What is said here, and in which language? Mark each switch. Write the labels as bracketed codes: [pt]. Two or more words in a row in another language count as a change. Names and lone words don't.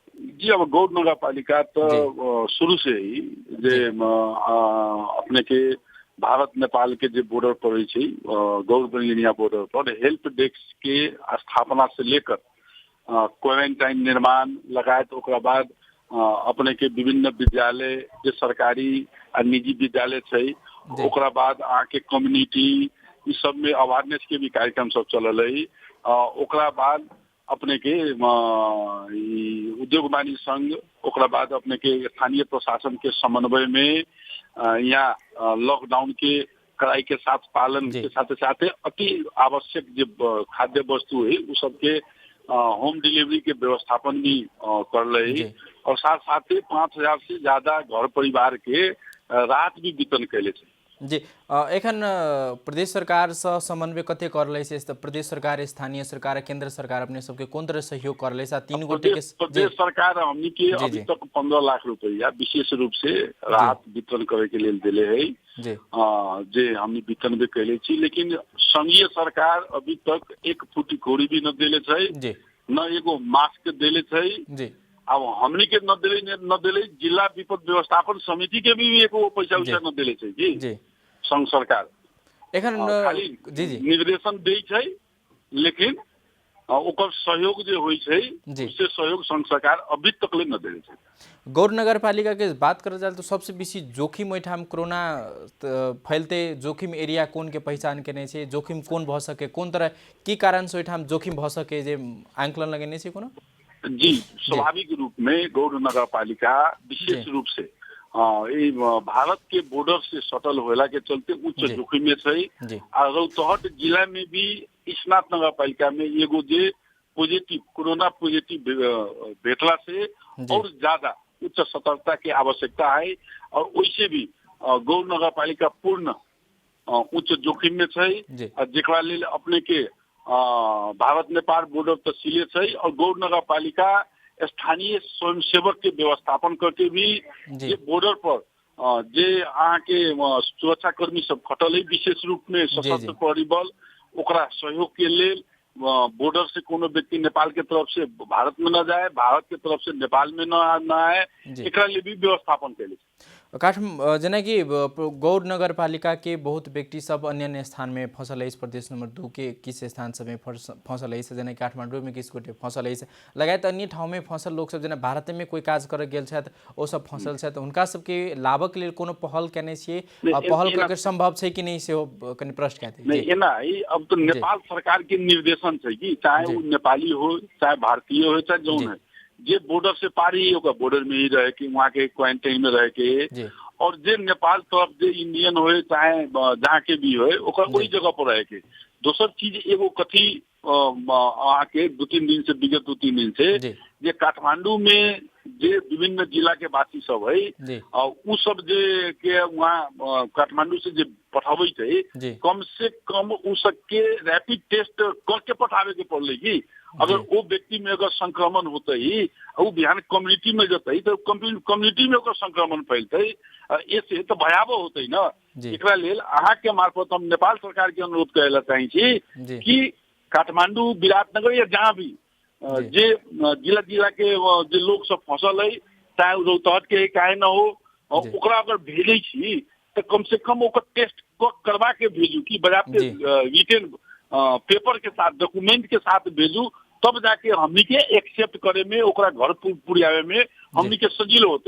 [mai] जी अब गौर नगर पालिका तो शुरू से ही जे अपने के भारत नेपाल के जे बॉर्डर पर छै, गौर बंगलिया बॉर्डर पर [en] help desk [mai] के स्थापना से लेकर क्वारंटाइन निर्माण लगायत ओकरा बाद अपने के विभिन्न विद्यालय जे सरकारी आ निजी विद्यालय छै, ओकरा बाद आके कम्युनिटी ई सब में अवेयरनेस के भी कार्यक्रम सब चलल है। ओकरा बाद अपने के उद्योग वाणिज्य संघ, ओकरा बाद अपने के स्थानीय प्रशासन के समन्वय में यहाँ लॉकडाउन के कड़ाई के साथ पालन के साथ साथ अति आवश्यक जो खाद्य वस्तु है उस सबके [en] home delivery [mai] के व्यवस्थापन भी कर रहे, और साथ साथ ही 5000 से ज्यादा घर परिवार के राहत भी वितरण कैले छै। जी एखन प्रदेश सरकार से समन्वय कते कर ले छै? प्रदेश सरकार, स्थानीय सरकार, केंद्र सरकार अपने सबके कोन तरह सहयोग कर ले छै? तीन गोटे के प्रदेश सरकार हमनी के अभी तक 15 लाख रुपया विशेष रूप से राहत वितरण करे के लेल दिले है, जे हमनी वितरण भी कैले छी। लेकिन संघीय सरकार अभी तक एक फुटी कोड़ी भी न दिले छै, न एगो मास्क दिले छै। अब हमनी के न दिले जिला विपद व्यवस्थापन समिति के भी एगो पैसा उसा न दिले छै जी संघ सरकार। एखन खाली निर्देशन दै छै, लेकिन ओकर सहयोग जे होइ छै उससे सहयोग संघ सरकार अभी तक ले न दिले छै। गौर नगर पालिका के बात करल जाए तो सबसे बेसी जोखिम ओहिठाम कोरोना फैलते जोखिम एरिया कोन के पहचान केने छै? जोखिम कोन भ सके, कोन तरह की कारण से ओहिठाम जोखिम भ सके, जे आंकलन लगेने छै कोनो? जी स्वाभाविक रूप में गौर नगर पालिका विशेष रूप से भारत के बॉर्डर से सटल होला के चलते उच्च जोखिम में छै। और रौतहट जिला में भी स्नात नगर पालिका में एगो जे [en] positive corona positive [mai] भेटला से और ज्यादा उच्च सतर्कता की आवश्यकता है, और वैसे भी गौर नगर पालिका पूर्ण उच्च जोखिम में छै, जेकरा लेल अपने के भारत नेपाल बॉर्डर तहसीले छै, और गौर नगर पालिका स्थानीय स्वयंसेवक के व्यवस्थापन करके भी जे बॉर्डर पर जे अहाँ के सुरक्षा कर्मी सब खटल है, विशेष रूप में सशस्त्र प्रहरी बल, ओकरा सहयोग के लेल बॉर्डर से कोनो व्यक्ति नेपाल के तरफ से भारत में न जाए, भारत के तरफ से नेपाल में न आए, एकरा लिए भी व्यवस्थापन कैले। जेना कि गौर नगर पालिका के बहुत व्यक्ति सब अन्य अन्य स्थान में फंसल है, प्रदेश नंबर 2 के किस स्थान सब में फंसल है, जेना काठमांडू में किस गोटे फंसल है, लगायत अन्य ठाव में फंसल लोग सब जेना भारत में कोई काज कर गेल छथि ओ सब फंसल छथि, उनका सबके लाभक लेल कोनो पहल केने छियै? पहल करके संभव छै कि नहीं सेहो कनि प्रश्न कहते? नहीं एना अब तो नेपाल सरकार के निर्देशन छै कि चाहे वो नेपाली हो चाहे भारतीय हो चाहे जौन है, जे बॉर्डर से पार ही होगा बॉर्डर में ही रहे के, वहाँ के क्वारंटाइन में रहे के, और जे नेपाल तरफ जे इंडियन हो चाहे जहाँ के भी हो ओकर वही जगह पर रहे के। दोसर चीज एगो कथी अहाँ के 2-3 दिन से विगत 2-3 दिन से जे काठमांडू में जे विभिन्न जिला के वासी सब है उ सब जे के वहाँ काठमांडू से जे पठावे है, कम से कम उ सबके [en] rapid test [mai] करके पठावे के पड़ले की अगर वो व्यक्ति में अगर संक्रमण होते ही वो बिहान कम्युनिटी में जते तो कम्युनिटी में ओकर संक्रमण फैलते ऐसे तो भयावह होते ना। एकरा लेल अहाँ के मार्फत हम नेपाल सरकार के अनुरोध करे चाहे छी कि काठमांडू विराटनगर या जहाँ भी जे जिला जिला के जे लोग सब फंसल है चाहे रौतहट के काहे न हो ओकरा अगर भेजे छी तो कम से कम ओकर टेस्ट करवा के भेजू कि बजाते [en] written paper [mai] के साथ डॉक्यूमेंट के साथ भेजू तब जाके हमनी के एक्सेप्ट करे में ओकरा घर पुरियावे में हमनी के सजीलो होते।